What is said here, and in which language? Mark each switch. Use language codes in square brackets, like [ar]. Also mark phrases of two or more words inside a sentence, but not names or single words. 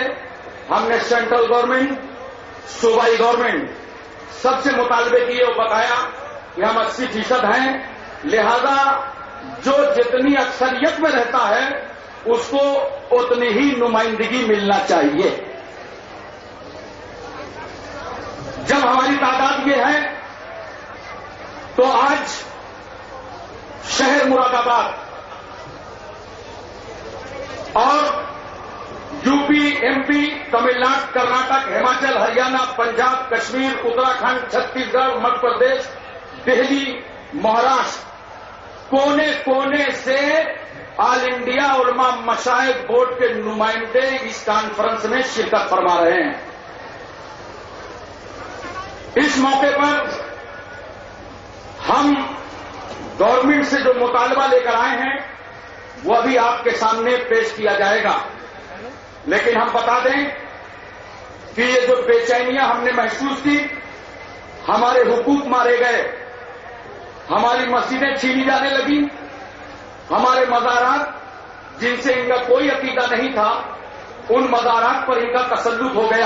[ur] ہم نے سینٹرل گورنمنٹ، صوبائی گورنمنٹ سب سے مطالبے کیے اور بتایا کہ ہم 80% ہیں، لہذا جو جتنی اکثریت میں رہتا ہے اس کو اتنی ہی نمائندگی ملنا چاہیے. جب ہماری تعداد یہ ہے تو آج شہر مراد آباد اور یو پی، ایم پی، تمل ناڈو، کرناٹک، ہماچل، ہریانہ، پنجاب، کشمیر، اتراکھنڈ، چھتیس گڑھ، مدھیہ پردیش، دہلی، مہاراشٹر، کونے کونے سے آل انڈیا علماء مشائخ بورڈ کے نمائندے اس کانفرنس میں شرکت فرما رہے ہیں. اس موقع پر ہم گورنمنٹ سے جو مطالبہ لے کر آئے ہیں وہ ابھی آپ کے سامنے پیش کیا جائے گا، لیکن ہم بتا دیں کہ یہ جو بے چینیاں ہم نے محسوس کی، ہمارے حقوق مارے گئے، ہماری مسجدیں چھینی جانے لگی، ہمارے مزارات جن سے ان کا کوئی عقیدہ نہیں تھا ان مزارات پر ان کا تسلط ہو گیا.